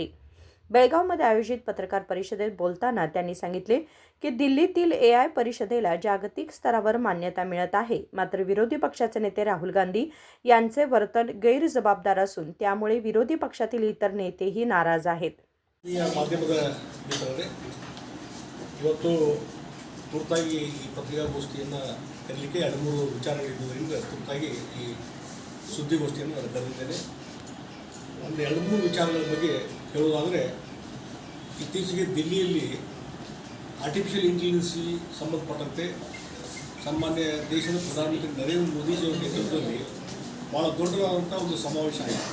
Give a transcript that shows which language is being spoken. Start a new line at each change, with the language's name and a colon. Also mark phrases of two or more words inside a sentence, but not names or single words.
Marathi: बेळगावमध्ये आयोजित पत्रकार परिषदेत बोलताना त्यांनी सांगितले की दिल्लीतील AI परिषदेला जागतिक स्तरावर मान्यता मिळत आहे. मात्र विरोधी पक्षाचे नेते राहुल गांधी यांचे वर्तन गैरजबाबदार असून त्यामुळे विरोधी पक्षातील इतर नेतेही नाराज आहेत.
Kannada: ಮಾಧ್ಯಮದ ಮಿತ್ರರೇ, ಇವತ್ತು ತುರ್ತಾಗಿ ಈ ಪತ್ರಿಕಾಗೋಷ್ಠಿಯನ್ನು ಕರೆಯಲಿಕ್ಕೆ 2-3 ವಿಚಾರಗಳಿರುವುದರಿಂದ ತುರ್ತಾಗಿ ಈ ಸುದ್ದಿಗೋಷ್ಠಿಯನ್ನು ನಾನು ಕರೆದಿದ್ದೇನೆ. ಒಂದು 2-3 ವಿಚಾರಗಳ ಬಗ್ಗೆ ಹೇಳುವುದಾದರೆ, ಇತ್ತೀಚೆಗೆ ದಿಲ್ಲಿಯಲ್ಲಿ
English: artificial intelligence
Kannada: ಸಂಬಂಧಪಟ್ಟಂತೆ ಸನ್ಮಾನ್ಯ ದೇಶದ ಪ್ರಧಾನಮಂತ್ರಿ ನರೇಂದ್ರ ಮೋದಿಜಿಯವರ ನೇತೃತ್ವದಲ್ಲಿ ಭಾಳ ದೊಡ್ಡದಾದಂಥ ಒಂದು ಸಮಾವೇಶ ಆಯಿತು.